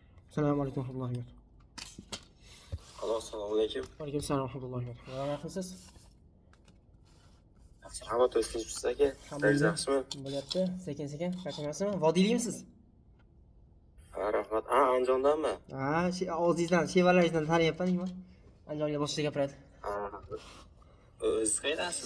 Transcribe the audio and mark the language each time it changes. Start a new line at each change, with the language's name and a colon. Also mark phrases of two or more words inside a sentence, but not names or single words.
Arabic: السلام عليكم ورحمة الله وبركاته. Alo, السلام عليكم. وعليكم السلام ورحمة الله وبركاته.
Uzbek: Va yaxshisiz? Rahmat o'zingiz aka. Alhamdulillah. Yaxshimi? Bo'lyapti. Sekin-sekin. Qachonasizmi? Vodiylikmisiz? Ha, rahmat. Ha, Andijondanmi? Ha, o'zingizdan, shevalaringizdan taniyapman-ku. Andijonga boshqa gapiradi. Ha. O'zingiz qaydasiz?